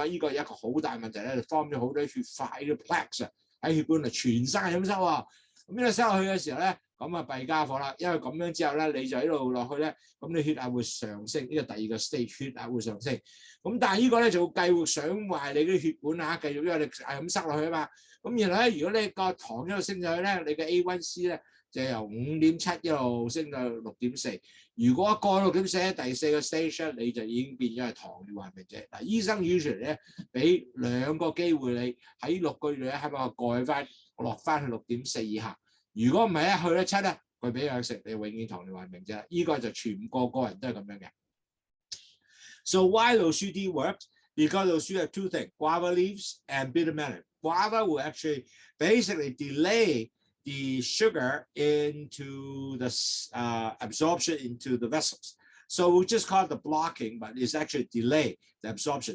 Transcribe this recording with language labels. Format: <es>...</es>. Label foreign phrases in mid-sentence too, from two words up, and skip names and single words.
<yue>呢個一個好大問題咧，就 form 咗好多血塊啲 plaques 喺血管度全身係咁收啊，咁呢個收落去嘅時候咧，咁啊弊家伙啦，因為咁樣之後咧，你就喺度落去咧，咁你血壓會上升，呢個第二個 stage 血壓會上升，咁但係呢個咧就會繼續想壞你啲血管啊，繼續因為你係咁塞落去啊嘛，咁然後咧，如果你個糖一路升上去咧，你嘅 A1C 咧就由5.7一路升到6.4，如果過6.4第四個 stage 咧，你就已經變咗係糖尿患病者。嗱，醫生 usually 咧俾2個機會你喺6個月咧，係咪蓋翻落翻去6.4以下？如果唔係一去咧7咧，佢俾藥食，你永遠糖尿患病者。呢個就全個人都係咁樣嘅。</yue> <en>So why Lowsutea works? Because Lowsutea have two things: guava leaves and bitter melon. Guava will actually basically delay the sugar into the absorption into the vessels. So we just call it the blocking, but it's actually delay the absorption.</en>